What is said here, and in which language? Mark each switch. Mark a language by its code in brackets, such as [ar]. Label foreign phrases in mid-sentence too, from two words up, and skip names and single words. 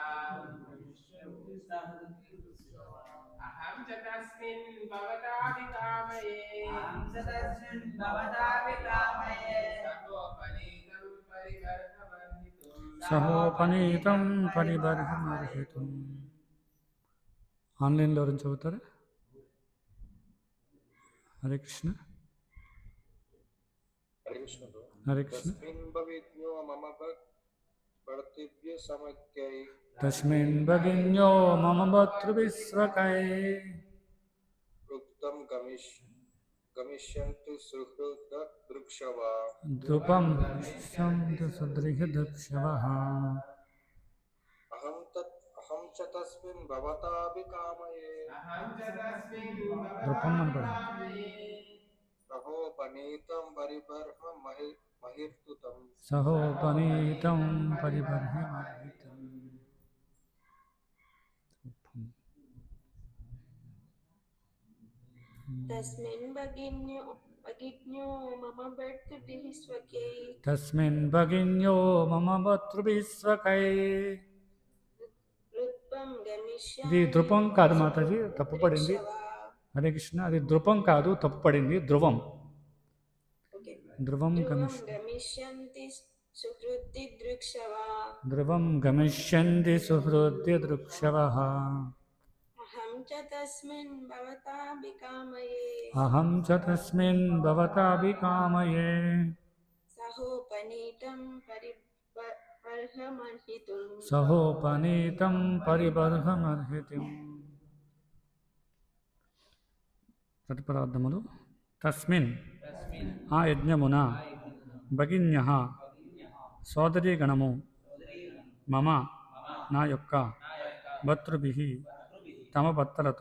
[sa] अहं च तस्मिन् भवताभिकामये सहोपनीतं परिबर्हमर्हितुम्. [te] ఆన్లైన్లో ఎవరైనా చదువుతారా? హరే కృష్ణ హరే కృష్ణ. [sa] తస్మిన్ భగిన్యో మమ భర్తృభిస్వఖై గమిష్యంతి సుహృద దృక్షవः ధ్రువం గమిష్యంతి సుహృదృక్షవः अहं च तस्मिन् भवताभिकामये सहोपनीतं परिबर्हमर्हितुम् महिर्तुतं సహోపనీతం పరిబర్హ్యమర్హితం. तस्मिन् भगिन्यो मम भर्तृभिः स्वकैः తస్మిన్ భగిన్యో మమ భర్తృభిస్వకై. ऋत्वं [te] ఇది [sa] गमिष्यामि [te] ధృపం కాదు మాతాజీ, తప్పుపడింది. [sa] दृक्षवा [te] హరే కృష్ణ, అది ధృపం కాదు, తప్పుపడింది, [sa] ధ్రువం. [en] ओके [sa] ధ్రువం ध्रुवं గమిష్య गमिष्यन्ति सुहृदि दृक्षवा ధ్రువం గమిష్యంతి సుహృద్య దృక్షవః. अहं च तस्मिन् भवताभिकामये అహం చ తస్మిన్ భవతాభికామయే. सहोपनीतं परिबर्हमर्हितुं సహోపనీతం పరిబర్హమర్హితిం. [te] ప్రతిపదార్థములు. తస్మిన్ ఆ యజ్ఞమున, భగిన్యః సోదరీగణము, మమ నా యొక్క, భర్తృభిః తమ భర్తలతో,